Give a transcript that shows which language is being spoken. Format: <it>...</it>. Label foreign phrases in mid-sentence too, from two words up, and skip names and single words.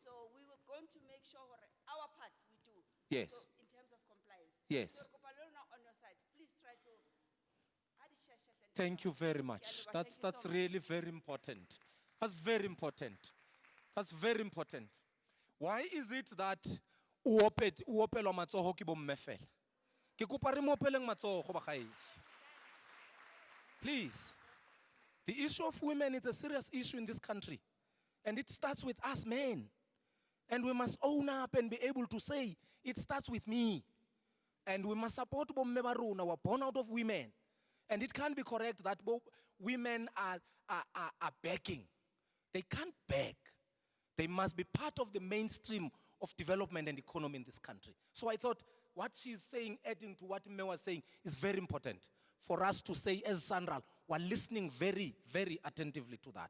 <en>So we were going to make sure our part we do. Yes. So in terms of compliance. Yes. So Kopalona on your side, please try to. Thank you very much. That's really very important. That's very important. That's very important. Why is it that</en> <st>uopelwa matsoho ke bomme fela? Ke kopa re mo opeleng matsoho bagaetsho.</st> <en>Please. The issue of women is a serious issue in this country. And it starts with us men. And we must own up and be able to say, it starts with me. And we must support</en> <st>bomme ba rona,</st> <en>we are born out of women. And it can't be correct that women are begging. They can't beg. They must be part of the mainstream of development and economy in this country. So I thought what she's saying, adding to what Mme was saying, is very important for us to say as Sandral, we're listening very, very attentively to that.</en>